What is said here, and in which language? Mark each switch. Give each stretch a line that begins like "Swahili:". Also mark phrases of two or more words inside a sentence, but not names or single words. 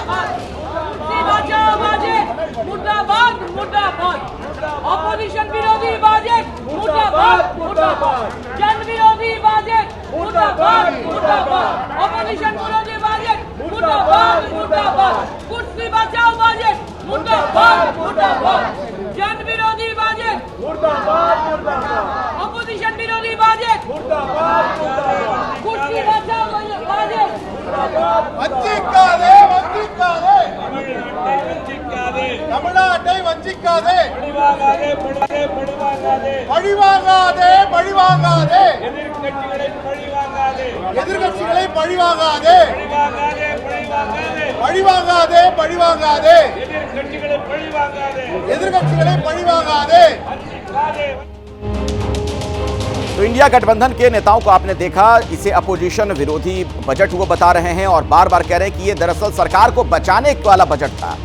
Hindi: ऑपोजिशन विरोधी बजट मुर्दाबाद मुर्दाबाद, जन विरोधी बजट मुर्दाबाद मुर्दाबाद, ऑपोजिशन विरोधी बजट मुर्दाबाद मुर्दाबाद, कुर्सी बचाओ बजट मुर्दाबाद मुर्दाबाद, जन विरोधी बजट मुर्दाबाद मुर्दाबाद, ऑपोजिशन विरोधी बजट मुर्दाबाद मुर्दाबाद, कुर्सी बचाओ बजट मुर्दाबाद।
Tamil: வஞ்சிக்காதே வஞ்சிக்காதே தமிழ்நாட்டை வஞ்சிக்காதே, பழிவாங்காதே பழிவாங்காதே, எதிர்க்கட்சிகளை பழிவாங்காதே, பழிவாங்காதே பழிவாங்காதே, எதிர்க்கட்சிகளை பழிவாங்காதே।
Hindi: तो इंडिया गठबंधन के नेताओं को आपने देखा, इसे अपोजिशन विरोधी बजट वो बता रहे हैं और बार बार कह रहे हैं कि ये दरअसल सरकार को बचाने वाला बजट था।